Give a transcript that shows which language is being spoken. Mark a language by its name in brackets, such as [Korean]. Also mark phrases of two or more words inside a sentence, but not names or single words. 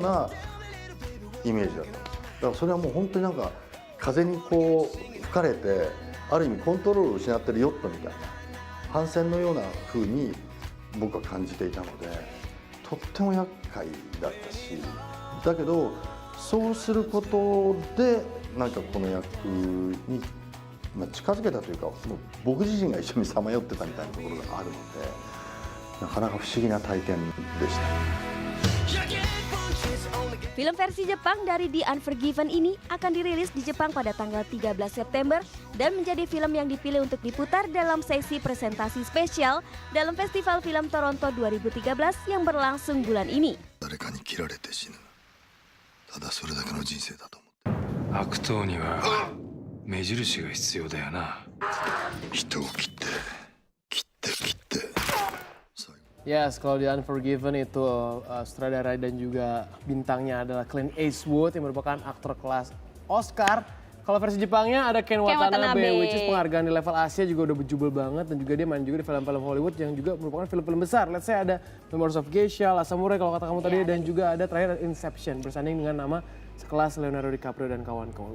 [Japanese] なイメージだった。だからそれはもう本当になんか風にこう吹かれてある意味コントロールを失ってるヨットみたいな帆船のような風に僕は感じていたので、とっても厄介だったし、だけどそうすることでなんかこの役に近づけたというか、もう僕自身が一緒にさまよってたみたいなところがあるので、なかなか不思議な体験でした。 [Indonesian] Film versi Jepang dari The Unforgiven ini akan dirilis di Jepang pada tanggal 13 September dan menjadi film yang dipilih untuk diputar dalam sesi presentasi spesial dalam Festival Film Toronto 2013 yang berlangsung bulan ini. [Japanese] 誰かに切られて死ぬ。ただそれだけの人生だと思って。悪党には目印が必要だよな。人を切って切って切って。 [Indonesian] Yes, kalau The Unforgiven itu sutradara dan juga bintangnya adalah Clint Eastwood yang merupakan aktor kelas Oscar. Kalau versi Jepangnya ada Ken Watanabe, [English] which is [Indonesian] penghargaan di level Asia juga udah berjubel banget, dan juga dia main juga di film-film Hollywood yang juga merupakan film-film besar. [English] Let's say [Indonesian] ada Memoirs of Geisha, Last Samurai kalau kata kamu tadi, dan juga ada terakhir Inception bersanding dengan nama sekelas Leonardo DiCaprio dan kawan-kawan.